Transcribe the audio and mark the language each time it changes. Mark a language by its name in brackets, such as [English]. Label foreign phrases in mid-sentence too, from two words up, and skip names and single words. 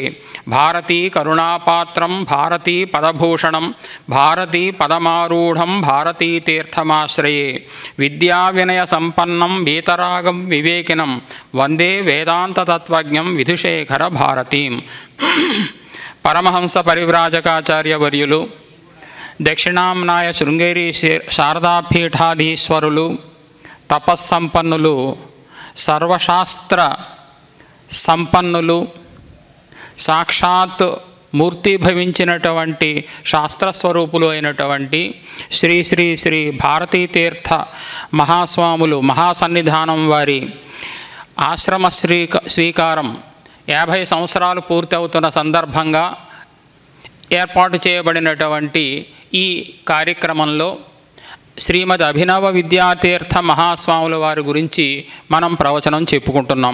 [Sanskrit] भारती करुणापात्रं भारती पदभूषणं भारती पदमारूढं भारती तीर्थमाश्रये। विद्याविनय संपन्नं वीतरागं विवेकिनं वंदे वेदांत तत्वज्ञं विधुशेखर भारतीं। [Telugu] పరమహంస పరివ్రాజకాచార్య వర్యులు దక్షిణామ్నాయ శృంగేరి శారదాపీఠాధీశ్వరులు తపస్సంపన్నులు సర్వశాస్త్ర సంపన్నులు సాక్షాత్ మూర్తిభవించినటువంటి శాస్త్రస్వరూపులు అయినటువంటి శ్రీ శ్రీ శ్రీ భారతీ తీర్థ మహాస్వాములు మహాసన్నిధానం వారి ఆశ్రమ స్వీకారం 50 సంవత్సరాలు పూర్తి అవుతున్న సందర్భంగా ఏర్పాటు చేయబడినటువంటి ఈ కార్యక్రమంలో శ్రీమద్ అభినవ విద్యాతీర్థ మహాస్వాముల వారి గురించి మనం ప్రవచనం చెప్పుకుంటున్నాం.